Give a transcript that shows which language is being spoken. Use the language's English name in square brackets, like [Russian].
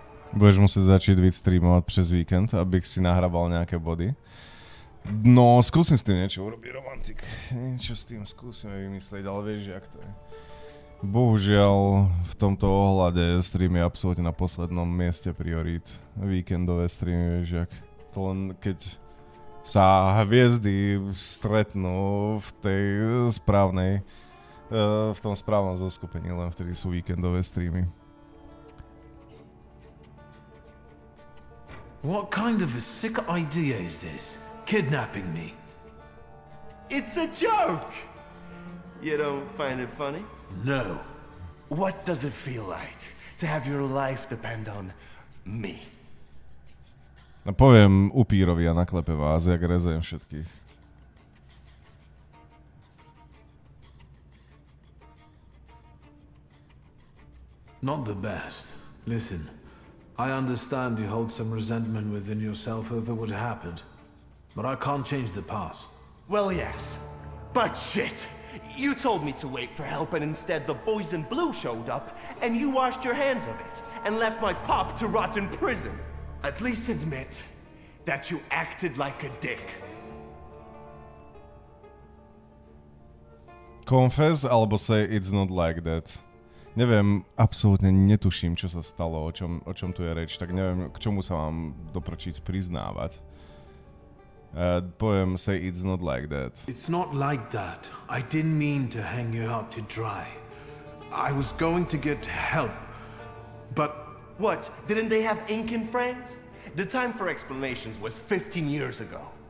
[Czech] Budeš musieť začať víc streamovať přes víkend, abych si nahrával nejaké body. [Slovak] No, skúsim s tým niečo urobiť, romantik. Niečo s tým skúsime vymyslieť, ale vieš, jak to je. Bohužiaľ, v tomto ohľade stream je absolútne na poslednom mieste priorít. Víkendové streamy, vieš, jak. To len keď sa hviezdy stretnú v tej správnej, v tom správnom zoskupení, len vtedy sú víkendové streamy. [English] What kind of a sick idea is this? Kidnapping me? It's a joke! You don't find it funny? No. What does it feel like to have your life depend on Me. [Slovak] No poviem upírovi a naklepe vás, jak rezujem všetkých. [English] Not the best. Listen, I understand you hold some resentment within yourself over what happened, but I can't change the past. Well, yes. But shit! You told me to wait for help and instead the boys in blue showed up and you washed your hands of it and left my pop to rot in prison. At least admit that you acted like a dick. Confess [Slovak] alebo [English] say it's not like that. [Slovak] Neviem, absolútne netuším, čo sa stalo, o čom tu je reč, tak neviem, k čomu sa mám doprčíc priznávať. Poviem, [English] say it's not like that. It's not like that. I didn't mean to hang you out to dry. I was going to get help, but... What? Didn't they have ink in France? The time for explanations was 15 years ago.